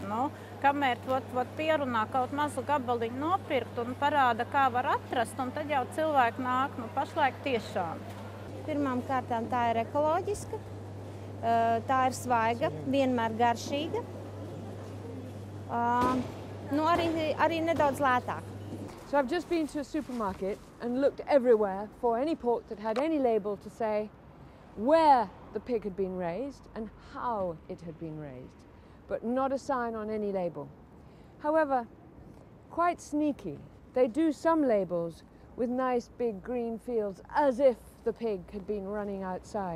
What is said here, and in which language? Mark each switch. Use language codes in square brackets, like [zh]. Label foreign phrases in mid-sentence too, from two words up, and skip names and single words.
[lv] Kamēr pierunā kaut mazu gabaliņu nopirkt un parāda, kā var atrast, un tad jau cilvēki nāk, pašlaik tiešām. Pirmām kārtām tā ir ekoloģiska, tā ir svaiga, vienmēr garšīga, arī nedaudz lētāk. [en] So I've just been to a supermarket and looked everywhere for any pork that had any label to say where the pig had been raised and how it had been raised, but not a sign on any label. However, quite sneaky, they do some labels with nice big green fields as if the pig had been running outside.